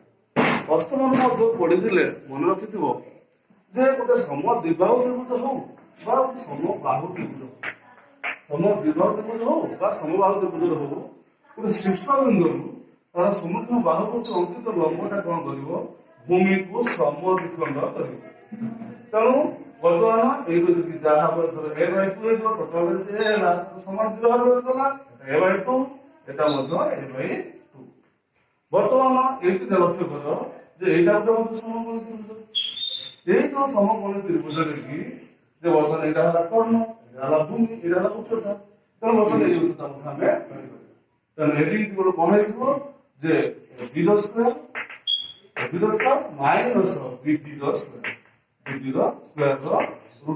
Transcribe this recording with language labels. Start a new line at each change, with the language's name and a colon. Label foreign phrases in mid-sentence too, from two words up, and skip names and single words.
Odia: ଅଷ୍ଟମ ମଧ୍ୟ ପଢିଥିଲେ ମନେ ରଖିଥିବ ଯେ ଗୋଟେ ସମଦ୍ୱିବାହୁ ତ୍ରିଭୁଜ ହଉ ବା ସମବାହୁ ତ୍ରିଭୁଜ ହଉ ବା ସମବାହୁ ତ୍ରିଭୁଜ ହଉ ଗୋଟେ ଶୀର୍ଷ ବିନ୍ଦୁରୁ ତାର ସମ୍ମୁଖୀନ ବାହୁ ପ୍ରତି ଅଙ୍କିତ ଲମ୍ବଟା କଣ କରିବ ଭୂମିକୁ ସମଦ୍ୱିଖଣ୍ଡ କରିବ। ତେଣୁ ବର୍ତ୍ତମାନ ଏଇ ଯଦି ଯାହା ହବ
English: a by 2
Odia: ହେଇଯିବ ଟୋଟାଲ ଯଦି a ହେଲା ସମାନ ଦ୍ୱିବାହୁ ହେଇଗଲା
English: a by 2
Odia: এটা ମଧ୍ୟ a by 2। ବର୍ତ୍ତମାନ ଏଇଠି ଲକ୍ଷ୍ୟ କର ଯେ ଏଇଟା ଗୋଟେ ମଧ୍ୟ ସମକୋଣୀ ତ୍ରିଭୁଜ। ଏଇ ଯୋଉ ସମକୋଣୀ ତ୍ରିଭୁଜରେ କି ଯେ ବର୍ତ୍ତମାନ ଏଇଟା ହେଲା କର୍ଣ୍ଣ ଏଇଟା ହେଲା ଭୂମି ଏଇଟା ହେଲା ଉଚ୍ଚତା। ତେଣୁ ବର୍ତ୍ତମାନ ଏଇ ଉଚ୍ଚତା ମଧ୍ୟ ଆମେ ବାହାରିପାରିବା। ତେଣୁ ଏଠି ଗୋଟେ କଣ ହେଇଯିବ ଯେ b ର
English: square minus
Odia: bd ର ସ୍କୋୟାର ର ରୁଟ।